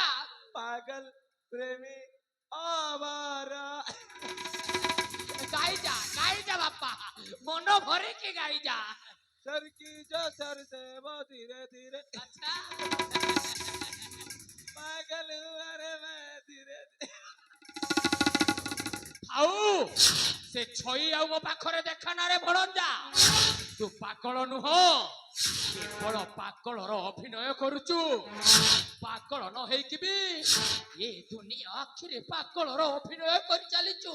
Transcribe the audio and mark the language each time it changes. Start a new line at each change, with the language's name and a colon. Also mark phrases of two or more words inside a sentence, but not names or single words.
Hindi: पागल प्रेमी आवारा। गाई जा बापा, मन भरे के गाई जा। सर की जो सर से वो धीरे धीरे। अच्छा पागल हुआ रे मैं धीरे धीरे।
Odia: ଆଉ ସେ ଛଇ ଆଉ ମୋ ପାଖରେ ଦେଖା ନା ରେ ଭଣଞ୍ଜା। ତୁ ପାଗଳ ନୁହଁ, କେବଳ ପାଗଳର ଅଭିନୟ କରୁଛୁ। ପାଗଳ ନ ହେଇକି ବି ଏ ଦୁନିଆ ଆଖିରେ ପାଗଳର ଅଭିନୟ କରି ଚାଲିଛୁ।